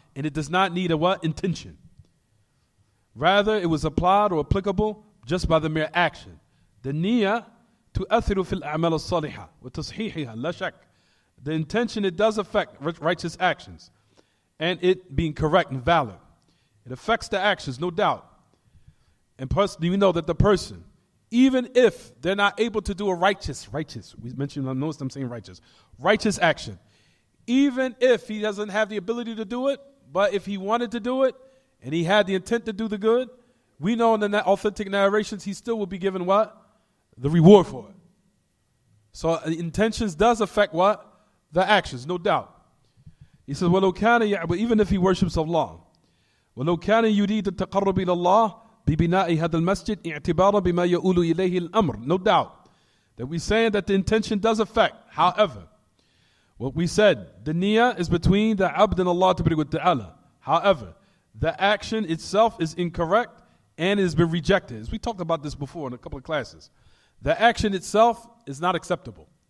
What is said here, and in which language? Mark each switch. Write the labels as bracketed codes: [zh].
[en] And it does not need a what? Intention. Rather, it was applied or applicable just by the mere action. [ar] The niyyah تؤثر في الأعمال الصالحة وتصحيحها لا شك. [en] The intention, it does affect righteous actions and it being correct and valid. It affects the actions, no doubt. And personally, we know that the person, even if they're not able to do a righteous, we mentioned, I noticed I'm saying righteous action. Even if he doesn't have the ability to do it, but if he wanted to do it, and he had the intent to do the good, we know in the authentic narrations, he still will be given what? The reward for it. So intentions does affect what? The actions, no doubt. He says, [ar] وَلَوْ كَانَ يَعْبُدُ, [en] even if he worships Allah, [ar] وَلَوْ كَانَ يُرِيدُ التَّقَرُّبِ إِلَى اللَّهِ بِبِنَاءِ هَذَا الْمَسْجِدِ اعْتِبَارًا بِمَا يَؤُولُ إِلَيْهِ الْأَمْرِ. [en] No doubt that we're saying that the intention does affect. However, what we said, the niyyah is between the abd and Allah ta'ala. However, the action itself is incorrect and has been rejected. As we talked about this before in a couple of classes. The action itself is not acceptable.